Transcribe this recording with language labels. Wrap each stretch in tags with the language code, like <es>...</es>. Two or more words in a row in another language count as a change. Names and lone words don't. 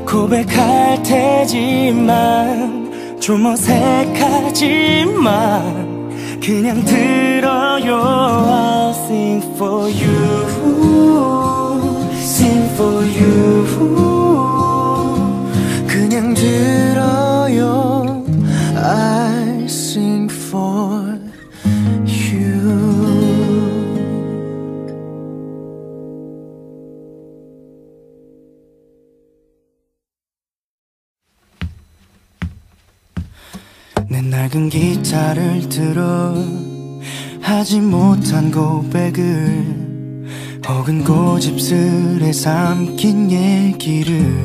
<ko>고백할 테지만 좀 어색하지만 그냥 들어요.</ko> <en>I'll sing for you, sing for you.</en> <ko>그냥 들어요.</ko> <en>I sing for you.</en> <ko>내 낡은 기타를 들어 하지 못한 고백을 혹은 고집스레 삼킨 얘기를</ko>